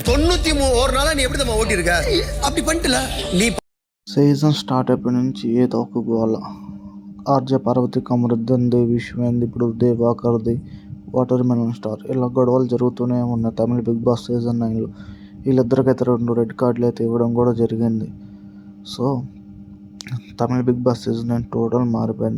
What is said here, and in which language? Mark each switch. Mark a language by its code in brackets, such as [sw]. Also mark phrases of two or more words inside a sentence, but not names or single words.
[ta] 91 நாளா நீ எப்படி நம்ம ஓட்டிருக்க? அப்படி பண்ணிட்டல நீ. [en] season start [te] అయిపోయి నుంచి ఏదో ఒక గోల. ఆర్జే పార్వతి, కమరుద్దీన్, దేవి శివేంది, ఇప్పుడు దివాకర్ది, వాటర్ మెలన్ స్టార్, ఇలా గొడవలు జరుగుతూనే ఉన్నాయి తమిళ బిగ్ బాస్ సీజన్ 9లో. వీళ్ళిద్దరికైతే 2 రెడ్ కార్డులు అయితే ఇవ్వడం కూడా జరిగింది. సో తమిళ బిగ్ బాస్ సీజన్ 9 టోటల్ మారిపోయింది.